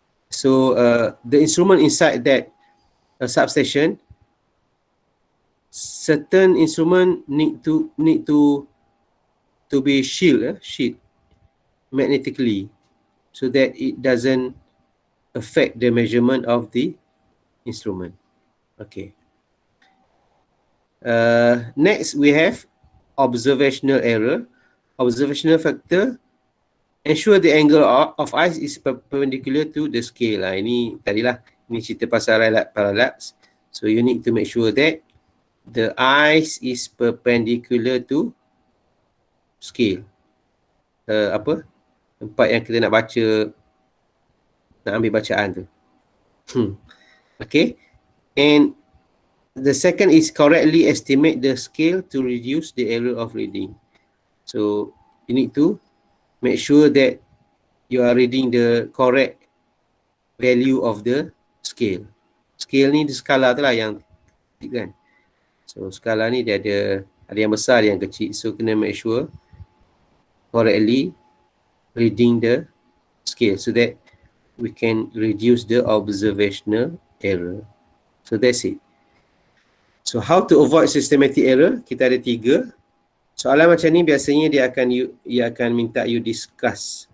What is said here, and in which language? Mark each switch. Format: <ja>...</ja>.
<en>So the instrument inside that substation, certain instrument need to be shield magnetically so that it doesn't affect the measurement of the instrument. Okay. Next we have observational error. Observational factor, ensure the angle of ice is perpendicular to the scale.</en> <ms>Ini tadilah, ini cerita pasal parallax.</ms> <en>So you need to make sure that the ice is perpendicular to scale.</en> <ms>Tempat yang kita nak baca, nak ambil bacaan tu. Okay.</ms> <en>And the second is correctly estimate the scale to reduce the error of reading. So you need to make sure that you are reading the correct value of the scale.</en> <ms>Scale ni di skala tu lah yang kan. So skala ni dia ada yang besar, ada yang kecil.</ms> <en>So</en> <ms>kena</ms> <en>make sure correctly reading the scale so that we can reduce the observational error. So that's it. So how to avoid systematic error?</en> <ms>Kita ada 3. Soalan macam ni biasanya dia akan minta</ms> <en>you discuss.</en>